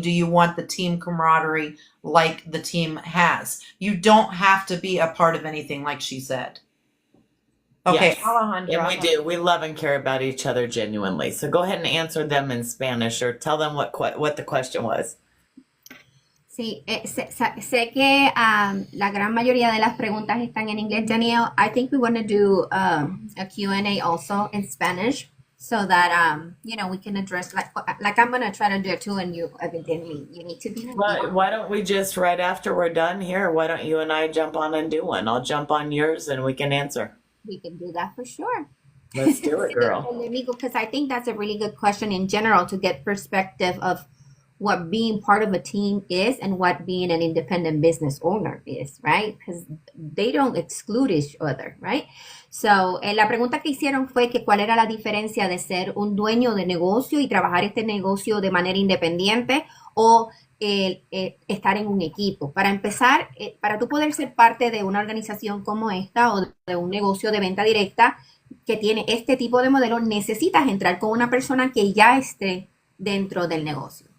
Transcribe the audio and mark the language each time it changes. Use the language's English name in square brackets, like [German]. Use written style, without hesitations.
[English] Do you want the team camaraderie like the team has? You don't have to be a part of anything, like she said. Okay, Yes. Alejandra. And we do. We love and care about each other genuinely. So go ahead and answer them in Spanish, or tell them what the question was. [Spanish] Sí, sé que la gran mayoría de las preguntas están en inglés. [English] Danielle, I think we want to do a Q&A also in Spanish so that, we can address, like I'm going to try to do it too, and you evidently, you need to be. Why don't we just, right after we're done here, why don't you and I jump on and do one? I'll jump on yours and we can answer. We can do that for sure. Let's do it, girl. Because I think that's a really good question in general, to get perspective of what being part of a team is and what being an independent business owner is, right? Because they don't exclude each other, right? [Spanish] So, la pregunta que hicieron fue que cuál era la diferencia de ser un dueño de negocio y trabajar este negocio de manera independiente o estar en un equipo. Para empezar, para tú poder ser parte de una organización como esta o de un negocio de venta directa que tiene este tipo de modelo, necesitas entrar con una persona que ya esté dentro del negocio.